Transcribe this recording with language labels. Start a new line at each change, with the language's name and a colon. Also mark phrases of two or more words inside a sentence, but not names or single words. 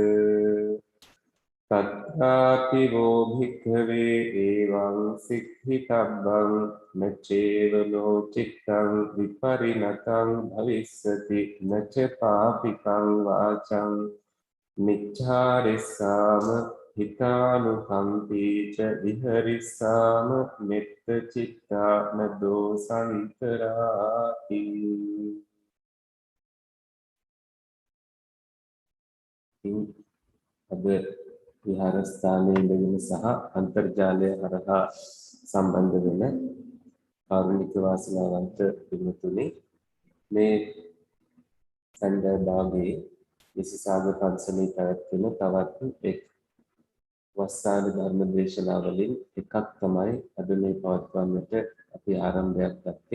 Pali: තත්ථාපි වෝ භික්ඛවේ එවං සික්ඛිතබ්බං නචේව ලෝචිත්තං විපරිණතං භවිස්සති නච පාපිකං වාචං නිච්ඡාරිස්සාම හිතානුකම්පීච විහරිස්සාම මෙත්ත චිත්තාන දෝසන්තරාති
Sinhala: අද විහාරස්ථානයේ ඉඳගෙන සහ අන්තර්ජාලය හරහා සම්බන්ධ වෙන කාරුණික වාසනාවන්ත පින්තුනි මේ සඳහා භාගයේ විශේෂාග පන්සලේ පැවැත්වෙන තවත් එක් වස්සාන ධර්ම දේශනාවලින් එකක් තමයි අද මේ පවත්වන්නට අපි ආරම්භයක් ගත්තේ.